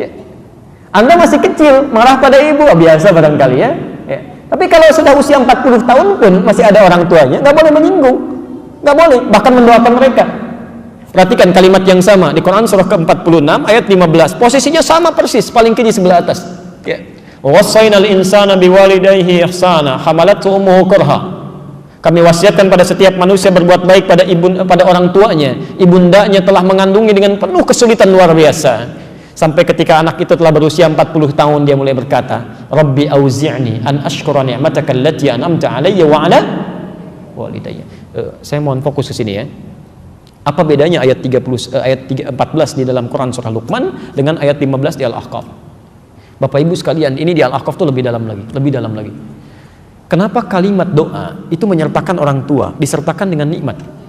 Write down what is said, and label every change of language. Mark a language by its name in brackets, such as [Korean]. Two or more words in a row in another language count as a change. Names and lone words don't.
[Indonesian] Anda masih kecil, marah pada ibu, biasa barangkali ya. Ya. Tapi kalau sudah usia 40 tahun pun masih ada orang tuanya, nggak boleh menyinggung, nggak boleh, bahkan mendoakan mereka. Perhatikan kalimat yang sama di Quran surah ke-46 ayat 15, posisinya sama persis, paling kiri sebelah atas. Ya. [Arabic] ووصينا الإنسان بوالديه إحسانا حملته أمه كرها. [Indonesian] Kami wasiatkan pada setiap manusia berbuat baik pada orang tuanya. Ibundanya telah mengandungi dengan penuh kesulitan luar biasa. Sampai ketika anak itu telah berusia 40 tahun, dia mulai berkata, [Arabic] رب أوزعني أن أشكر نعمتك التي أنعمت علي وعلى والدي. [Indonesian] Saya mohon fokus ke sini ya. Apa bedanya ayat 14 di dalam Quran surah Luqman dengan ayat 15 di Al-Ahqaf? Bapak Ibu sekalian, ini di Al-Ahqaf itu lebih dalam lagi. Kenapa kalimat doa itu menyertakan orang tua, disertakan dengan nikmat?